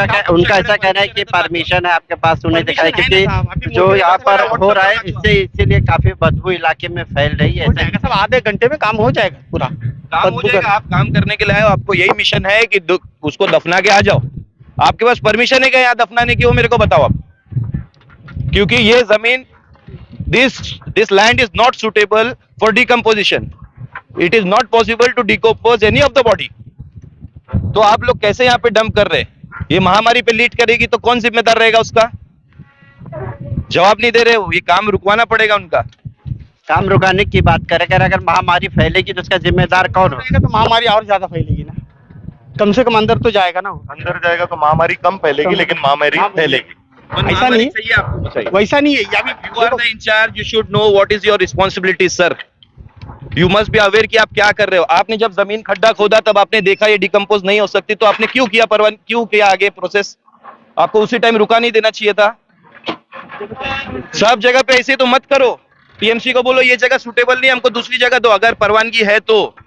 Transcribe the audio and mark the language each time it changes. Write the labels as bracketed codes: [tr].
[hi] उनका ऐसा कहना है कि परमिशन है आपके पास, उन्हें दिखाया क्योंकि जो यहाँ पर हो रहा है इससे इसीलिए काफी बदबू इलाके में फैल रही है। सब आधे घंटे में काम हो जाएगा, पूरा काम हो जाएगा। आप काम करने के लिए आए हो, आपको यही मिशन है कि उसको दफना के आ जाओ। आपके पास परमिशन है क्या यहाँ दफनाने की? वो मेरे को बताओ आप। क्योंकि ये जमीन, [en] this land is not suitable for decomposition. It is not possible to decompose any of the body. [hi] तो आप लोग कैसे यहाँ पे डंप कर रहे हैं? ये महामारी पे लीड करेगी तो कौन जिम्मेदार रहेगा उसका? जवाब नहीं दे रहे हो। ये काम रुकवाना पड़ेगा उनका। काम रुकाने की बात करें, अगर महामारी फैलेगी तो उसका जिम्मेदार कौन होगा? तो महामारी और ज्यादा फैलेगी ना, कम से कम अंदर तो जाएगा ना। अंदर जाएगा तो महामारी कम फैलेगी, लेकिन महामारी फैलेगी। ऐसा नहीं चाहिए आपको, वैसा नहीं है। [en] You are the in charge. You should know what is your responsibility, sir. You must be aware [hi] कि आप क्या कर रहे हो। आपने जब जमीन खड्डा खोदा तब आपने देखा ये डिकम्पोज नहीं हो सकती, तो आपने क्यों किया क्यों किया आगे प्रोसेस? आपको उसी टाइम रुका नहीं देना चाहिए था। सब जगह पे ऐसे तो मत करो। टीएमसी को बोलो ये जगह सुटेबल नहीं, हमको दूसरी जगह दो, अगर परवानगी है तो।